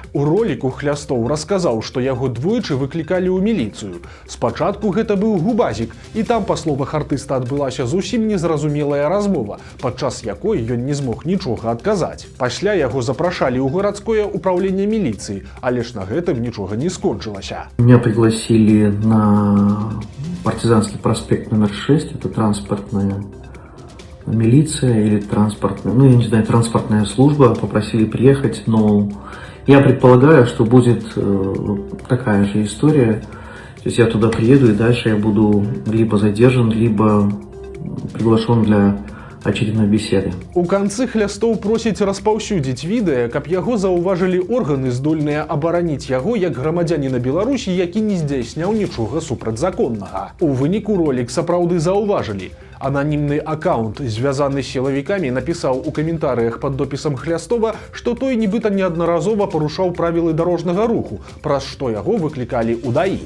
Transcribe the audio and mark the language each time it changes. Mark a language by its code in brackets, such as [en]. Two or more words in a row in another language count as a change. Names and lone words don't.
[be] У роліку Хлястоў расказаў, што яго двойчы выклікалі ў міліцыю. Спачатку гэта быў губазік, і там, па словах артыста, адбылася зусім незразумелая размова, падчас якой ён не змог нічога адказаць. Пасля яго запрашалі ў гарадское управленне міліцыі, але ж на гэтым нічога не скончылася. [ru] Меня пригласили на Партизанский проспект номер 6, это транспортная милиция или транспортная, ну я не знаю, транспортная служба, попросили приехать, но я предполагаю, что будет такая же история. То есть я туда приеду и дальше я буду либо задержан, либо приглашен для очередной беседы. [be] У канцы Хлястоў просіць распаўсюдзіць відэа, каб яго заўважылі органы, здольныя абараніць яго як грамадзяніна Беларусі, які не здзяйсняў нічога супрацьзаконнага. У выніку ролік сапраўды заўважылі. Ананімны аккаунт, звязаны з сілавікамі, напісаў у каментарыях пад допісам Хлястова, што той нібыта неаднаразова парушаў правілы дарожнага руху, праз што яго выклікалі ў ДАІ.